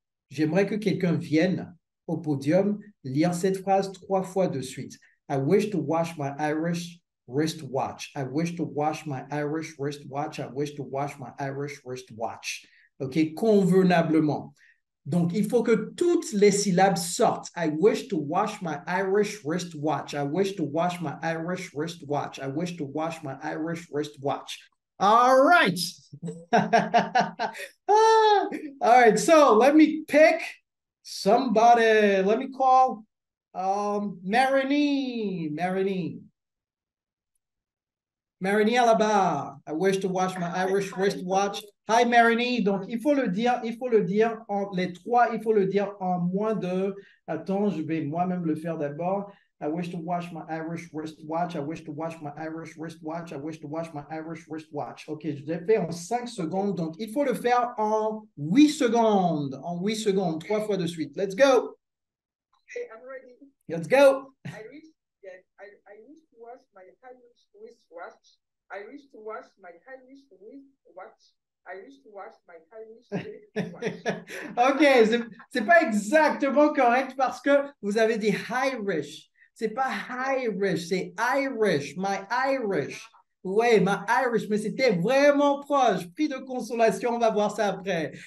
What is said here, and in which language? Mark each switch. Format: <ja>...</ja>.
<fr>J'aimerais que quelqu'un vienne au podium lire cette phrase 3 fois de suite.</fr> <en>I wish to wash my Irish wristwatch. I wish to wash my Irish wristwatch. I wish to wash my Irish wristwatch.</en> <fr>OK, convenablement. Donc, il faut que toutes les syllabes sortent.</fr> <en>I wish to wash my Irish wristwatch. I wish to wash my Irish wristwatch. I wish to wash my Irish wristwatch. All right. All right. So let me pick somebody. Let me call Marini. Marini Alaba. I wish to wash my Irish wristwatch. Hi Marini.</en> <fr>Donc il faut le dire en les trois, il faut le dire en moins de. Attends, je vais moi-même le faire d'abord.</fr> <en>I wish to wash my Irish wristwatch. I wish to wash my Irish wristwatch. I wish to wash my Irish wristwatch.</en> <fr>OK, je l'ai fait en 5 secondes. Donc, il faut le faire en 8 secondes. En 8 secondes, 3 fois de suite.</fr> <en>Let's go. Okay, I'm ready. Let's go. I wish to wash my Irish wristwatch. I wish to wash my Irish wristwatch. I wish to wash my Irish wristwatch.</en> <fr>OK, c'est pas exactement correct parce que vous avez dit Irish. C'est pas Irish, c'est Irish,</fr> <en>my Irish.</en> <fr>Ouais,</fr> <en>my Irish,</en> <fr>mais c'était vraiment proche. Prix de consolation, on va voir ça après.</fr>